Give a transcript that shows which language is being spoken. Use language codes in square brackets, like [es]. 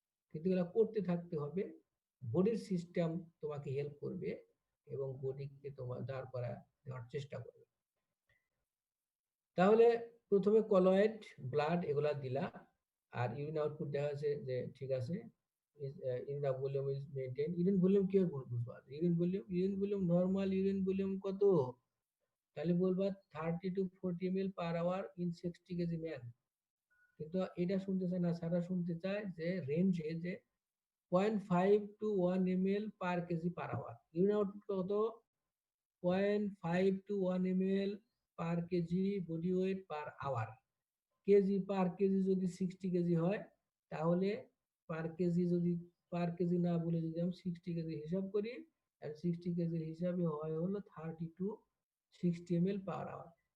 [bn] কিন্তু এগুলো করতে থাকতে হবে, বডির সিস্টেম তোমাকে হেল্প করবে এবং বডিকে তোমার দাঁড় করা দেওয়ার চেষ্টা করবে। তাহলে প্রথমে কলয়েড, ব্লাড এগুলা দিলা, আর ইউরিন আউটপুট দেখা যাচ্ছে যে ঠিক আছে, [en] Urine volume is maintain. [bn] Urine volume কি বুঝবা? Urine volume normal urine volume কত? তাহলে বলবা [en] 30 to 40 ml per hour in 60 KG man. [bn] কিন্তু এটা শুনতে চায় না, সারা শুনতে চায় যে রেঞ্জে যে [en] 0.5 to 1 ml per kg per hour। [bn] Urine output কত? [en] 0.5 to 1 ml per kg body weight per hour। [bn] KG per KG যদি 60 কেজি হয় তাহলে পার কেজি যদি পার কেজি না বলে যদি আমি 60 কেজি হিসাব করি, আর 60 কেজির হিসাবে হয় হলো [en] 30 to 60 ml per hour।